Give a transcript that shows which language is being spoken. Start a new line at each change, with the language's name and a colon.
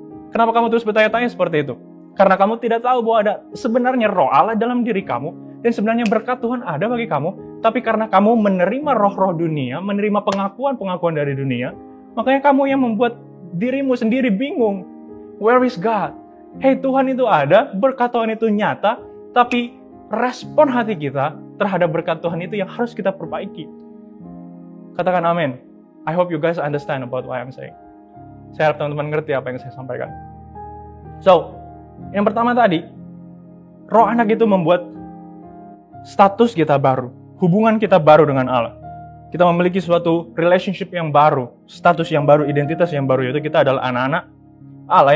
Indonesian: Kenapa kamu terus bertanya-tanya seperti itu? Karena kamu tidak tahu bahwa ada sebenarnya roh Allah dalam diri kamu, dan sebenarnya berkat Tuhan ada bagi kamu, tapi karena kamu menerima roh-roh dunia, menerima pengakuan-pengakuan dari dunia, makanya kamu yang membuat dirimu sendiri bingung.
English: Where is God?
Indonesian: Hey, Tuhan itu ada, berkat Tuhan itu nyata, tapi respon hati kita terhadap berkat Tuhan itu yang harus kita perbaiki. Katakan amin.
English: I hope you guys understand about what I'm saying.
Indonesian: Saya harap teman-teman ngerti apa yang saya sampaikan. So, yang pertama tadi, roh anak itu membuat status kita baru, hubungan kita baru dengan Allah. Kita memiliki suatu relationship yang baru, status yang baru, identitas yang baru, yaitu kita adalah anak-anak Allah.